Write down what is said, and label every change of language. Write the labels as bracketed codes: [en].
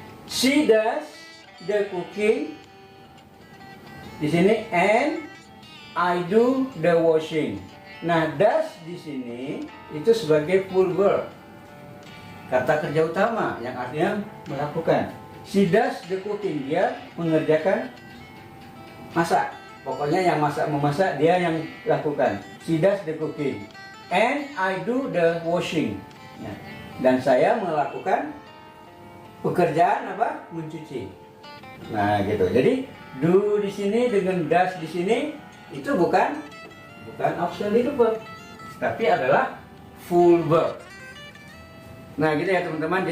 [en] She does the cooking [id] di sini [en] and I do the washing. [id] Nah, does di sini itu sebagai full verb, kata kerja utama yang artinya melakukan. [en] She does the cooking, [id] dia mengerjakan masak. Pokoknya yang memasak dia yang lakukan. [en] She does the cooking and I do the washing. [id] Nah, dan saya melakukan pekerjaan apa? Mencuci. Nah, gitu. Jadi do di sini dengan does di sini itu bukan auxiliary verb, tapi adalah full verb. Nah, gitu ya teman-teman.